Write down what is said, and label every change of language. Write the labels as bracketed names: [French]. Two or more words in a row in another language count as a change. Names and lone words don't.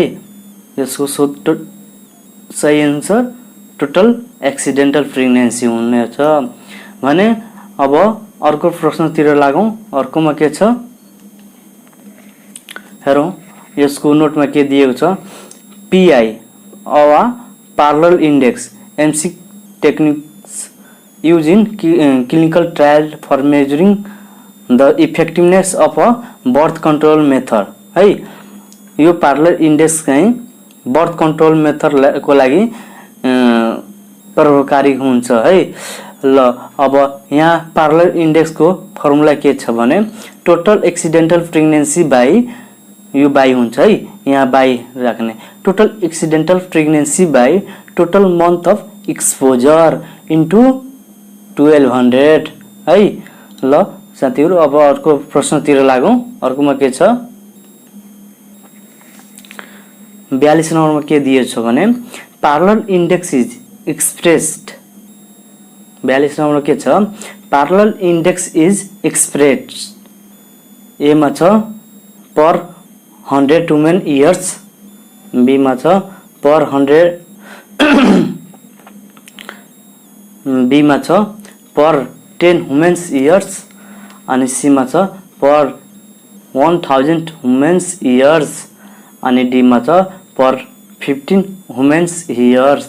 [Nepali] यसको सही [English] answer total accidental pregnancy [Nepali] हुनेछ भने अब अर्को प्रश्नतिर लागौं। अर्कोमा के छ हेरौं। यसको नोटमा के दिएको छ [English] पीआई अथवा parallel index MC techniques used in clinical trial for measuring the effectiveness of a birth control method है। [Nepali] यो [English] parallel index [Nepali] चाहिँ [English] birth control method [Nepali] को लागि प्रभावकारी हुन्छ है। ल अब यहाँ [English] parallel index [Nepali] को फर्मुला के छ भने [English] total accidental pregnancy by [Nepali] यो बाई हुन्छ है, यहाँ बाई राख्ने [English] total accidental pregnancy by total month of exposure into [Nepali] 1200 है। ल साथीहरु, अब अर्को प्रश्नतिर लागौं। अर्कोमा के छ 42 नम्बरमा के दिएको छ भने [English] parallel index is expressed. [Nepali] 42 नम्बरमा के छ [English] parallel index is expressed. [Nepali] ए मा छ [English] per 100 women years, [Nepali] बी मा छ पर 100 बी मा छ [English] per 10 women's years [Nepali] अनि सी मा छ [English] per 1000 women's years [Nepali] अनि डी मा छ [English] per 15 women's years.